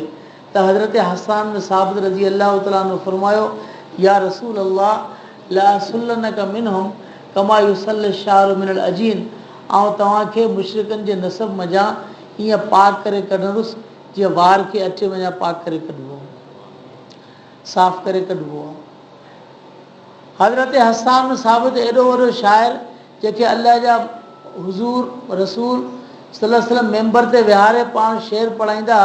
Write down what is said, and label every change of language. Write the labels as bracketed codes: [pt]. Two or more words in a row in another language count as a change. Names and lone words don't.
[ar] त हज़रत हसान बिन साबित رضي الله تعالى عنه फरमायो, يا رسول الله، لأسلنك منهم كما يسل الشعر من العجين, [sd] ऐं तव्हांखे मुशरिकनि जे नसब मञा ईअं पाक करे कढंदुसि जीअं वार खे अचे वञा पाक करे कढिबो, साफ़ करे कढिबो आहे। हज़रत हसान साबित एॾो वॾो शाइर, जेके अल्लाह जा हुज़ूर रसूल [ar] صلى الله عليه وسلم [sd] मेंबर ते विहारे पाण शेर पढ़ाईंदा।